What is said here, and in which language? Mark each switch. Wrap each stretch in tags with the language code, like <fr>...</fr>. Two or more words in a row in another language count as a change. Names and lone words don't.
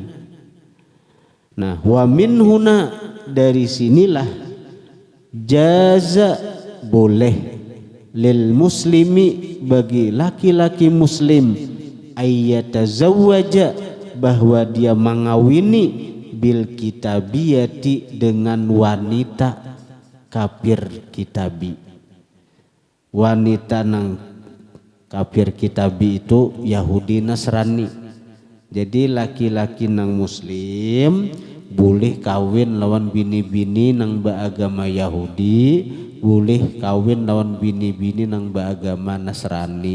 <id>Nah,</id> <ar>wa min huna,</ar> <id>dari sinilah, jaza, boleh,</id> <ar>lil muslimi,</ar> <id>bagi laki-laki muslim, ayyatazawwaja, bahwa dia mengawini,</id> <ar>bil kitabiyati,</ar> <id>dengan wanita kafir kitabi. Wanita nang kafir kitabi itu Yahudi Nasrani, Jadi laki-laki nang muslim boleh kawin</id> <bjn>lawan bini-bini nang</bjn> <id>beragama Yahudi, boleh kawin</id> <bjn>lawan bini-bini nang</bjn> <id>beragama Nasrani.</id>